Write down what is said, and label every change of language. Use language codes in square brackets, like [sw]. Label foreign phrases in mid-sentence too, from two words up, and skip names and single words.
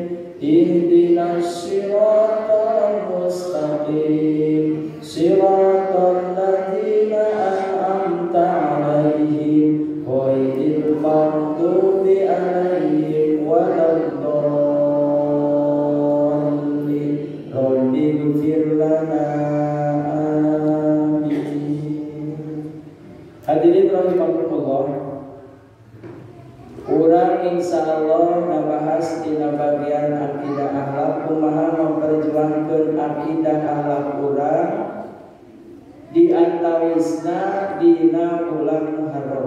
[ar] اهدنا الصراط المستقيم. صراط الذين أنعمت عليهم غير المغضوب عليهم ولا الضالين. رب اغفر لنا. حاضرين رحمكم الله, [su] urang insyaallah ngabahas dina bagian akidah akhlak kumaha memperjuangkeun akidah akhlak urang di antawisna dina bulan Muharram.